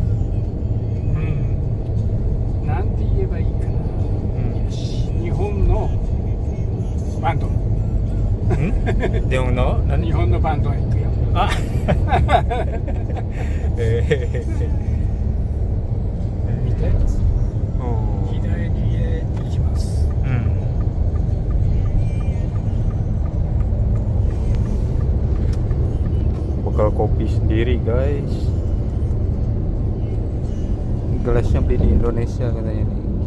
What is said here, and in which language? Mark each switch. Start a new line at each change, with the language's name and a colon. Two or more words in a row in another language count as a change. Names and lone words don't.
Japanese: なんて言えばいいかな。よし、日本のバンド。日本の何？日本のバンドへ行くよ。あ見て。左へ行きます。
Indonesian: Bakal kopi sendiri guys. Gelasnya beli di Indonesia katanya nih.